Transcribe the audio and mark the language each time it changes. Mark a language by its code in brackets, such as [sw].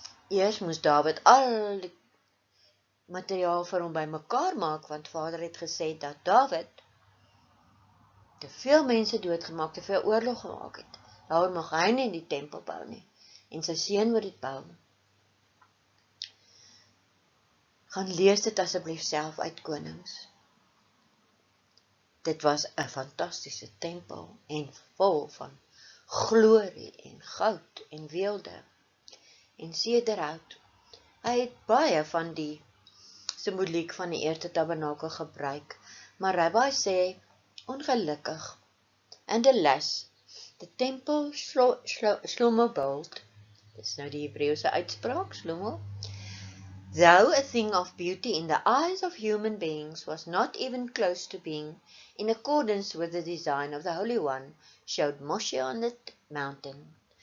[af] Eers moes Dawid al die materiaal vir hom bymekaar maak, want Vader het gesê dat Dawid te veel mense doodgemaak, te veel oorlog gemaak het. Daarom mag hy nie die tempel bou nie, en sy seun moet dit bou. Gaan lees dit asseblief self uit Konings. Dit was 'n fantastiese tempel en vol van glorie en goud en weelde en sederhout. Hy het baie van die simboliek van die eerste tabernakel gebruik. maar Rabbi sê, ongelukkig. [en] And alas, the temple Shlomo built, [af] dis nou die Hebreëse uitspraak, [en] Shlomo, though a thing of beauty in the eyes of human beings, was not even close to being in accordance with the design of the Holy One, showed Moshe on the mountain.